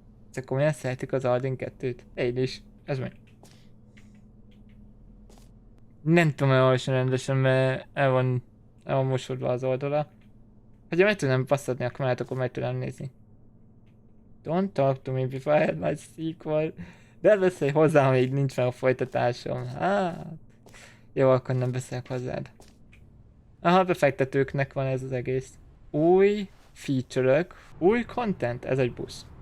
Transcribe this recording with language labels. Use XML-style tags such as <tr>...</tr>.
<hu>Ezek komolyan szeretik az Aladdin 2-t? Én is. Ez meg. Nem tudom elolvasni rendesen, mert el van mosodva az oldala. Ha meg tudnám passzadni a kamerát, akkor meg tudnám nézni.</hu> <en>Don't talk to me before I had my sequel.</en> <hu>De beszélj hozzá, ha még nincs meg a folytatásom. Hát... Jó, akkor nem beszélek hozzád. Aha, befektetőknek van ez az egész. Új feature-ök, új content, ez egy busz.</hu>